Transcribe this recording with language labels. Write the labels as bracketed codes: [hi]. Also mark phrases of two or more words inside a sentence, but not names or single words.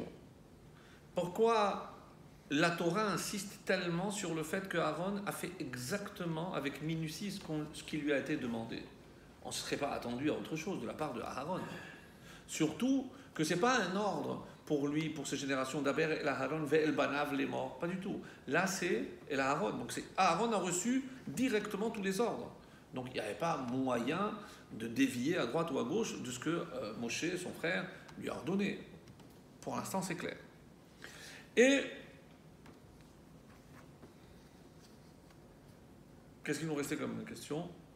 [fr] Pourquoi la Torah insiste tellement sur le fait que Aaron a fait exactement avec minutie ce qui lui a été demandé? On ne serait pas attendu à autre chose de la part de Aaron. Surtout que ce n'est pas un ordre pour lui, pour ses générations, [he] דבר אל אהרן ואל בניו [fr] les morts. Pas du tout. Là, c'est el Aaron. Donc, Aaron a reçu directement tous les ordres. Donc, il n'y avait pas moyen de dévier à droite ou à gauche de ce que Moshe, son frère, lui a ordonné. Pour l'instant, c'est clair. Et qu'est-ce qu'il nous restait comme question?